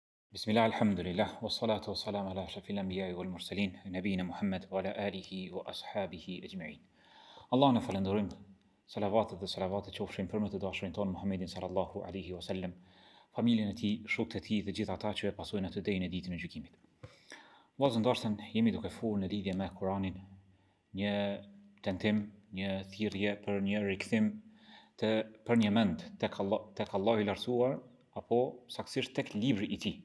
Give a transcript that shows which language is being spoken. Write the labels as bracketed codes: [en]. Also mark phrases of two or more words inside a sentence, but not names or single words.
[ar] بسم الله الحمد لله والصلاة والسلام على أشرف الأنبياء والمرسلين نبينا محمد وعلى آله وأصحابه أجمعين. [sq] Allah në falenderojmë, salavatet dhe salavatet qofshin për më të dashurin tonë Muhammedin [ar] صلى الله عليه وسلم, [sq] familjen e tij, shokët e tij dhe gjithë ata që e pasojnë atë deri në ditën e gjykimit. Vllazë ndarsen, jemi duke folur në lidhje me Kur'anin, një tentim, një thirrje për një rikthim për një mend tek Allahu i lartësuar apo saktësisht tek libri i tij.